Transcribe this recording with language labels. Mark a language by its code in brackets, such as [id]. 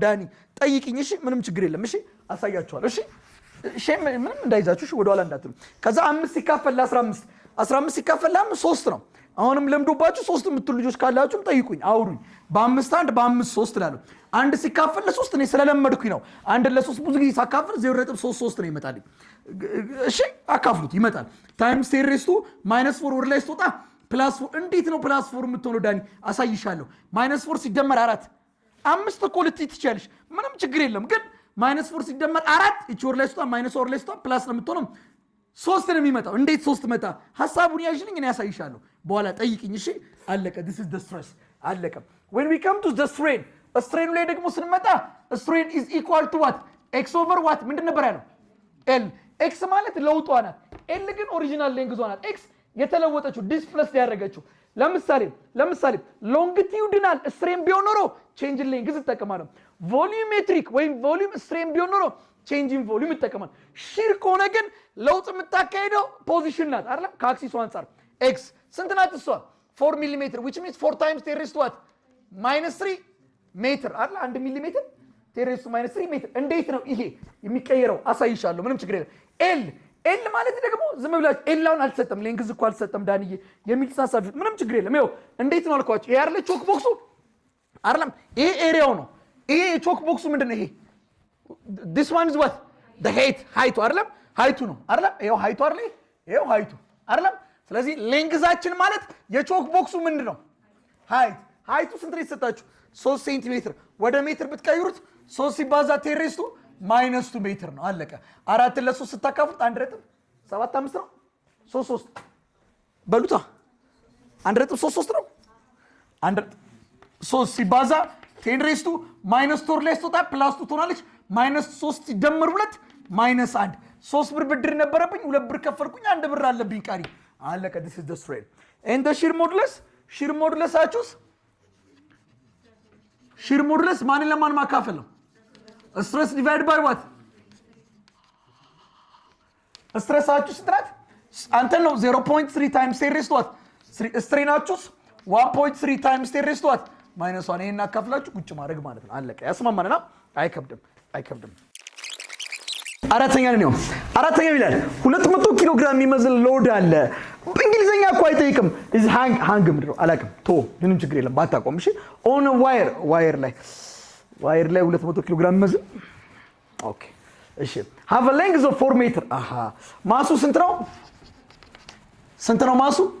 [am] ዳኒ ጠይቅኝ። እሺ ምንም ችግር የለም። እሺ አሳያችኋለሁ። እሺ ምንም እንዳይዛችሁ ወደ ኋላ እንዳትሉ። ከዛ 5 ሲካፈል ለ15 15 ሲካፈል ለ5 3 ነው። አሁንም ለምዶባችሁ 3 የምትሉ ልጆች ካላችሁም ጠይቁኝ፣ አውሩኝ። በ5 1 በ5 3 እላለሁ። 1 ሲካፈል ለ3 እኔ ስለለመድኩኝ ነው። 1 ለ3 ብዙ ጊዜ ሳካፍል 0.33 ነው ይመጣልኝ። እሺ አካፍሉት ይመጣል። ታይምስ 10 ሬዝ ቱ -4 ወደ ላይ ስትወጣ +4። እንዴት ነው +4 የምትሆነው? ዳኒ አሳይሻለሁ። -4 ሲደመር 4 5 እኮ ልትይ ትችያለሽ። ምንም ችግር የለም። ግን -4 ሲደመር 4 እቺ ወደ ላይ ስትወጣ -4 ላይ ስትወጣ ፕላስ ነው የምትሆነው። 3 ነው የሚመጣው። እንዴት 3 መጣ? ሐሳቡን ያዥልኝ፣ እኔ ያሳይሻለሁ። በኋላ ጠይቅኝ። እሺ አለቀ። [en] this is the stress [am] አለቀ። [en] when we come to the strain strain [am] ላይ ደግሞ ስንመጣ [en] strain is equal to what? x over what? [am] ምንድን ነበር ያለው? l x ማለት ለውጧ ናት። l ግን ኦሪጂናል ሌንግዟ ናት። x የተለወጠችው ዲስፕሌስ ያደረገችው። ለምሳሌ ሎንጊቲዩዲናል ስትሬን ቢሆን ኖሮ ቼንጅ ኢን ሌንግዝ ይጠቀማል። ቮሊዩሜትሪክ ወይም ቮሊዩም ስትሬን ቢሆን ኖሮ ቼንጅ ኢን ቮሊዩም ይጠቀማል። ሺር ከሆነ ግን ለውጥ የምታካሄደው ፖዚሽን ናት አይደል? ከአክሲሱ አንፃር x ስንት ናት እሷ? [en] 4 ሚሊ ሜትር which means 4 times 10 raised to what? [am] -3 ሜትር አይደል? 1 ሚሊ ሜትር [en] 10 raised to [am] -3 ሜትር። እንዴት ነው ይሄ የሚቀየረው? አሳይሻለሁ። ምንም ችግር የለም። ኤል ማለት ደግሞ ዝም ብላችሁ ኤላውን አልተሰጠም፣ ሌንግዝ እኮ አልተሰጠም ዳንዬ የሚል ተሳሳፊ። ምንም ችግር የለም። ይኸው እንዴት ነው አልኳችሁ። ይሄ አይደል ቾክ ቦክሱ አይደለም? ይሄ ኤሪያው ነው። ይሄ ቾክ ቦክሱ ምንድነው? ይሄ [en] this one is what? the height [am] ሃይቱ አይደለም? ሃይቱ ነው አይደለም? ይሄው ሃይቱ አይደል? ይሄው ሃይቱ አይደለም? ስለዚህ ሌንግዛችን ማለት የቾክ ቦክሱ ምንድነው? ሃይቱ ስንት ነው የተሰጣችሁ? 3 ሴንቲሜትር። ወደ ሜትር ብትቀይሩት 3 ሲባዛ 10 ሬዝ ቱ -2 ሜትር ነው። አለቀ። 4 ለ3 ስታካፍሉት 1.75 ነው። 3 በሉታ 1.33 ነው። 3 ሲባዛ 10 ሬዝ ቱ -4 ላይ ስትወጣ +2 ትሆናለች። -3 ሲደመር 2 -1 3 ብር ብድር ነበረብኝ፣ 2 ብር ከፈልኩኝ፣ 1 ብር አለብኝ ቀሪ። አለቀ። [en] this is the strain and the shear modulus [am] አችሁስ shear modulus ማንን ለማን ማካፈል ነው? [en] stress divided by what? stress [am] አችሁስ ስትራት አንተ ነው [en] 0.3 times 10 raised to what? strain [am] አችሁስ [en] 1.3 times 10 raised to what? [am] -1 ይሄን አካፍላችሁ ቁጭ ማድረግ ማለት ነው። አለቀ። ያስማማናል? አይከብድም። አራተኛ ይላል 200 ኪሎ ግራም የሚመዝን ሎድ አለ። በእንግሊዘኛ እኮ አይጠይቅም። እዚ ሃንግ ምንድን ነው አላውቅም። ምንም ችግር የለም ባታቆም። እሺ ኦን ዋየር ላይ 200 ኪሎ ግራም የሚመዝን ኦኬ። እሺ [en] ሃቭ አ ሌንግዝ ኦፍ 4 ሜትር። [am] ማሱ ስንት ነው ማሱ?